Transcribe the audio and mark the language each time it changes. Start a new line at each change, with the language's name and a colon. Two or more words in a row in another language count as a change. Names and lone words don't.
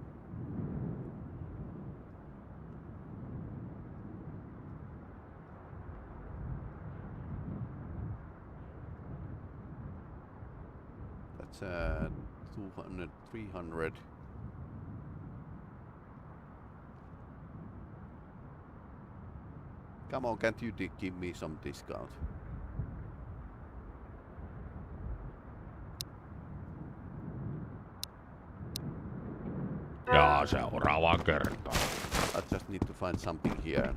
English: That's 200, 300. Come on, can't you give me some discount?
Finnish: Ja seuraavaan kertaan.
English: I just need to find something here.